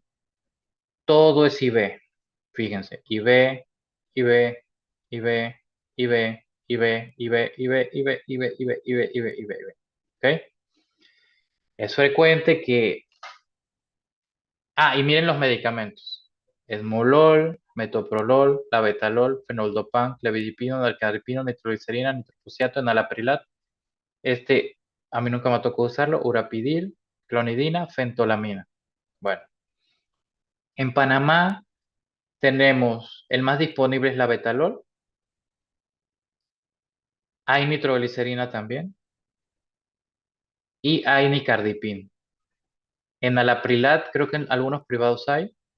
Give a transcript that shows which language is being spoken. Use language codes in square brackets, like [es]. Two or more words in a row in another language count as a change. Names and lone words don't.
[es] Todo es IB. Fíjense, IB, IB, IB, IB, IB, IB, IB, IB, IB, IB, IB, IB, IB, IB. ¿Ok? Es frecuente que... y miren los medicamentos. Esmolol, metoprolol, labetalol, fenoldopam, clebidipino, dalcaripino, nitroglicerina, nitroprusiato, enalaprilat. A mí nunca me tocó usarlo, urapidil, clonidina, fentolamina. Bueno, en Panamá tenemos, el más disponible es labetalol. Hay nitroglicerina también. Y hay nicardipin. En alaprilat creo que en algunos privados hay.